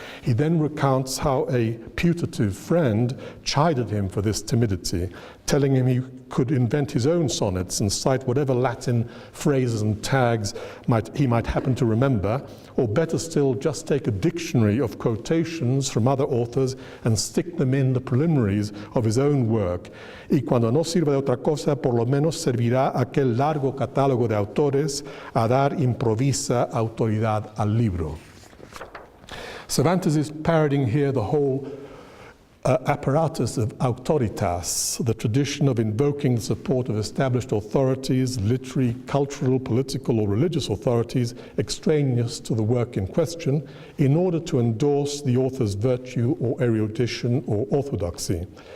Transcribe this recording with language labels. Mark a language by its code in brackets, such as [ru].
[en] He then recounts how a putative friend chided him for this timidity, telling him he could invent his own sonnets and cite whatever Latin phrases and tags he might happen to remember, or better still, just take a dictionary of quotations from other authors and stick them in the preliminaries of his own work. [es] Y cuando no sirva de otra cosa, por lo menos servirá aquel largo catálogo de autores a dar improvisa autoridad al libro. [en] Cervantes is parodying here the whole apparatus of autoritas, the tradition of invoking the support of established authorities, literary, cultural, political, or religious authorities extraneous to the work in question, in order to endorse the author's virtue or erudition or orthodoxy.